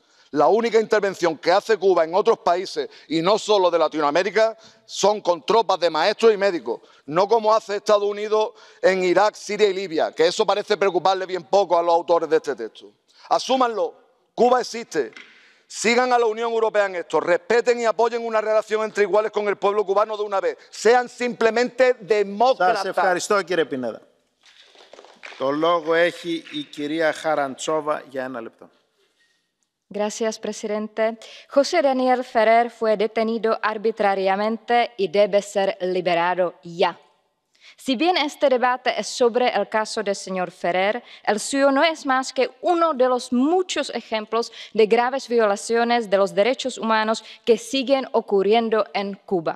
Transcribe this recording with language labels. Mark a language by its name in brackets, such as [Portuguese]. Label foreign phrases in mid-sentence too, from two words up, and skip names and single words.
[Spanish] La única intervención que hace Cuba en otros países, y no solo de Latinoamérica, son con tropas de maestros y médicos, no como hace Estados Unidos en Irak, Siria y Libia, que eso parece preocuparle bien poco a los autores de este texto. Asúmanlo, Cuba existe. Sigan a la Unión Europea en esto, respeten y apoyen una relación entre iguales con el pueblo cubano de una vez. Sean simplemente demócratas. [Greek] Σας ευχαριστώ, κύριε Πινέδα. Το λόγο έχει η κυρία Χαραντσόβα για 1 λεπτό. [Spanish] Gracias, presidente. José Daniel Ferrer fue detenido arbitrariamente y debe ser liberado ya. Si bien este debate es sobre el caso del señor Ferrer, el suyo no es más que uno de los muchos ejemplos de graves violaciones de los derechos humanos que siguen ocurriendo en Cuba.